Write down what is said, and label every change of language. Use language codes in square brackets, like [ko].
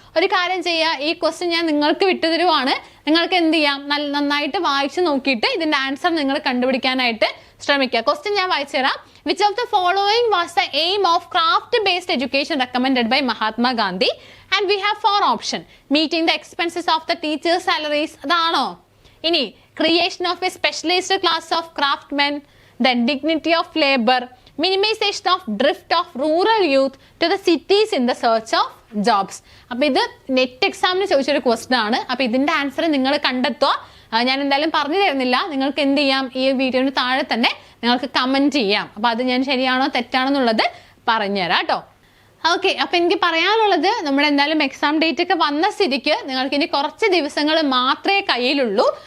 [ml] ഒരു കാര്യം ചെയ്യുക, ഈ ക്വസ്റ്റ്യൻ ഞാൻ നിങ്ങൾക്ക് വിട്ടുതരുവാണ്. നിങ്ങൾക്ക് എന്ത് ചെയ്യാം, നന്നായിട്ട് വായിച്ചു നോക്കിയിട്ട് ഇതിന്റെ ആൻസർ നിങ്ങൾ കണ്ടുപിടിക്കാനായിട്ട് ശ്രമിക്കുക. ക്വസ്റ്റ്യൻ ഞാൻ വായിച്ചു തരാം. [en] Which of the following was the aim of craft based education recommended by Mahatma Gandhi and we have 4 option. Meeting the expenses of the teachers salaries, അതാണോ? ഇനി creation of A specialised class of ക്രാഫ്റ്റ്മെൻ, then dignity of labor, minimization of drift of rural youth to the cities in the search of jobs. [ml] അപ്പൊ ഇത് net എക്സാമിന് ചോദിച്ചൊരു question ആണ്. അപ്പൊ ഇതിന്റെ answer നിങ്ങൾ കണ്ടെത്തുക. ഞാൻ എന്തായാലും പറഞ്ഞു തരുന്നില്ല, നിങ്ങൾക്ക് എന്ത് ചെയ്യാം, ഈ വീഡിയോന് താഴെ തന്നെ നിങ്ങൾക്ക് കമന്റ് ചെയ്യാം. അപ്പൊ അത് ഞാൻ ശരിയാണോ തെറ്റാണോ എന്നുള്ളത് പറഞ്ഞുതരാം കേട്ടോ. ഓക്കെ, അപ്പൊ എനിക്ക് പറയാനുള്ളത്, നമ്മുടെ എന്തായാലും എക്സാം ഡേറ്റ് ഒക്കെ വന്ന സ്ഥിതിക്ക് നിങ്ങൾക്ക് ഇനി കുറച്ച് ദിവസങ്ങൾ മാത്രമേ കയ്യിലുള്ളൂ.